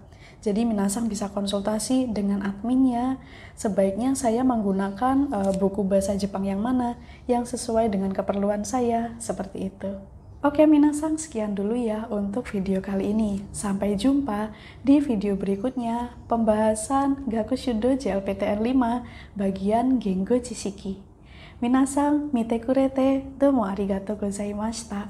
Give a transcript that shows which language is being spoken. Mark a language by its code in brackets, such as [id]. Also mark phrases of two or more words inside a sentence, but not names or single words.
[id] Jadi minasang bisa konsultasi dengan adminnya, sebaiknya saya menggunakan buku bahasa Jepang yang mana, yang sesuai dengan keperluan saya, seperti itu. Oke minasang, sekian dulu ya untuk video kali ini. Sampai jumpa di video berikutnya, pembahasan Gakushudo JLPTN 5 bagian Gengo Chishiki. [ja] 皆さん、見てくれて、どうもありがとうございました.